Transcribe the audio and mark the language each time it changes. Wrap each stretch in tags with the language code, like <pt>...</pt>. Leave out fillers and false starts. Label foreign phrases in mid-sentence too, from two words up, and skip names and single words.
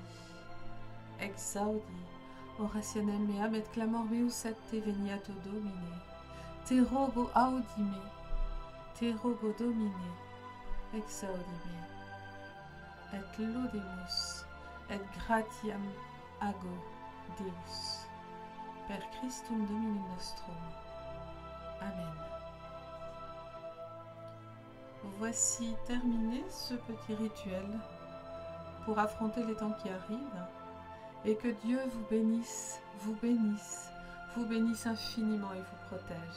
<la>Exaudi orationem meam et clamor meus et te veniato Domine. Te rogo audime, te rogo Domine, exaudime. Et laudemus, et gratiam ago Deus. Per Christum Dominum nostrum. Amen.</la> <fr>Voici terminé ce petit rituel pour affronter les temps qui arrivent, et que Dieu vous bénisse, vous bénisse infiniment et vous protège.</fr>